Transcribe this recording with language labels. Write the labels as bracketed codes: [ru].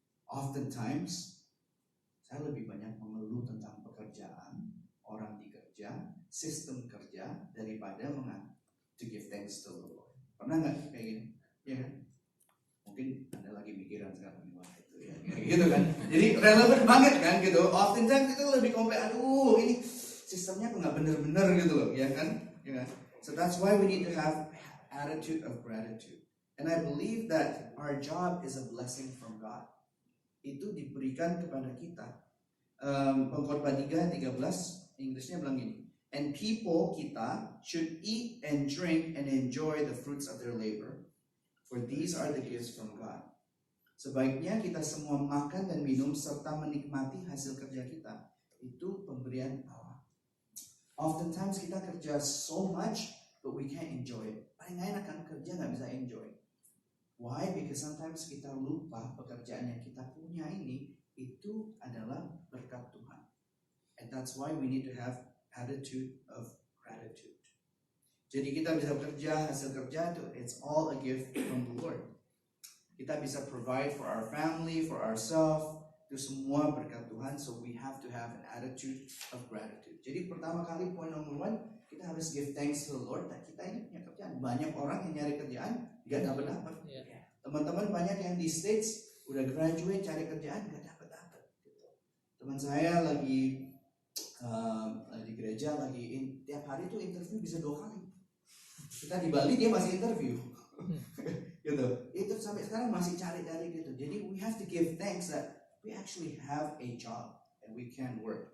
[id] Oftentimes saya lebih banyak mengeluh tentang pekerjaan, orang dikerja, sistem kerja daripada [en] to give thanks to the Lord. [id] Pernah nggak kayak gini? Ya kan? Mungkin Anda lagi mikiran sekarang, wah itu ya, gitu kan. Jadi relevan banget kan gitu. Oftentimes kita lebih komplain, ini sistemnya nggak bener-bener gitu loh, ya kan? Ya kan? [en] So that's why we need to have attitude of gratitude. And I believe that our job is a blessing from God. [id] Itu diberikan kepada kita. Pengkhotbah 3:13 Inggrisnya bilang gini. [en] And people [id] kita [en] should eat and drink and enjoy the fruits of their labor. For these are the gifts from God. [id] Sebaiknya kita semua makan dan minum serta menikmati hasil kerja kita. Itu pemberian Allah. Oftentimes kita kerja [en] so much, but we can't enjoy it. [id] Paling enak kan kerja nggak bisa enjoy. Why? [en] Because sometimes [id] kita lupa pekerjaan yang kita punya ini itu adalah berkat Tuhan. [en] And that's why we need to have attitude of gratitude. [id] Jadi kita bisa bekerja, hasil kerja itu [en] it's all a gift from the Lord. [id] Kita bisa [en] provide for our family, for ourselves, [id] itu semua berkat Tuhan. [en] So we have to have an attitude of gratitude. [id] Jadi pertama kali point number 1, kita harus [en] give thanks to the Lord. [id] Dan kita ini punya kerjaan. Banyak orang yang nyari kerjaan nggak dapat. Teman-teman banyak yang di States udah graduate cari kerjaan nggak dapat. Teman saya lagi di gereja tiap hari tuh interview bisa 2 kali. Kita di Bali dia masih interview. Gitu. Itu sampai sekarang masih cari gitu. Jadi [en] we have to give thanks that we actually have a job and we can work.